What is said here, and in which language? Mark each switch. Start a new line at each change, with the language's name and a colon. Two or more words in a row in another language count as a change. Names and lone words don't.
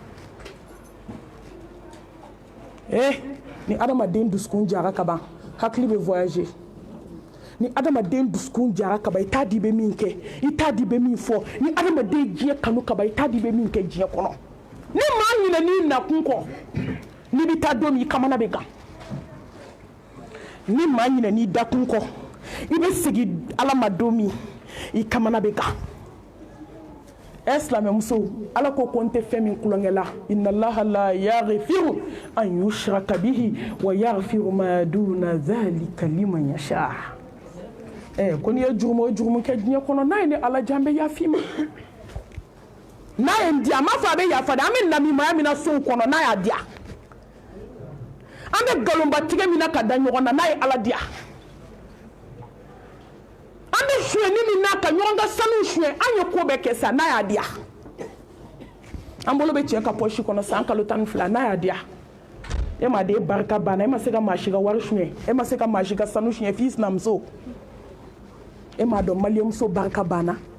Bambara: ni adamaden dusukun jara ka ban hakili bɛ voyager ni adamaden dusukun jara ka ban I t'a di bɛ min kɛ I t'a di bɛ min fɔ ni adamaden diɲɛ kanu ka ban I t'a di bɛ min kɛ diɲɛ kɔnɔ ni maa ɲinɛ n'i nakun kɔ n'i bɛ taa don min I kamana bɛ gan ni maa ɲinɛ n'i dakun kɔ I bɛ segin Ala ma don min I kamana bɛ gan silamɛmuso Ala ko n tɛ fɛn min kulonkɛ la
Arabic: إن الله لا يغفر أن يشرك به ويغفر ما دون ذلك لمن يشاء
Bambara: ko n'i ye jurumu o jurumu kɛ diɲɛ kɔnɔ n'a ye ne Ala diya n bɛ yafa I ma n'a ye n diya n m'a fɔ a bɛ yafa dɛ an bɛ namimaya min na sow kɔnɔ n'a y'a diya an bɛ nkalonbatigɛ min na ka da ɲɔgɔn na n'a ye Ala diya an bɛ suɲɛni min na ka ɲɔgɔn ka sanu suɲɛ an ye ko bɛɛ kɛ sa n'a y'a diya an bolo bɛ cɛ ka poche kɔnɔ san kalo 12 n'a y'a diya e ma de barika banna e ma se ka maa si ka wari suɲɛ e ma se ka maa si ka sanu suɲɛ f'i sinamuso e m'a dɔn maliyɛnmuso barika banna